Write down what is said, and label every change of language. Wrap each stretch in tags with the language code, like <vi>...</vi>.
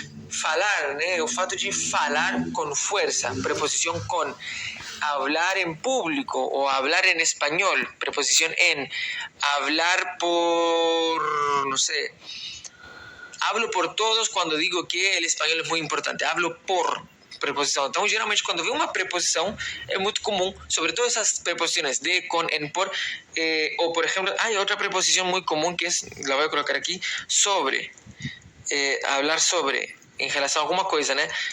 <pt>Falar, né? O fato de falar com força, preposição com.</pt> <es>Hablar en público o hablar en español, preposición en. Hablar por, no sé, hablo por todos</es> <pt>quando digo que o espanhol é muito importante. Hablo por preposição. Então, geralmente, quando vem uma preposição, é muito comum, sobretudo essas preposições de, com, en, por, ou, por exemplo, hay outra preposição muito comum que</pt> <es>la voy a colocar</es> <pt>aqui, sobre, hablar sobre, em relação a alguma coisa, né?</pt>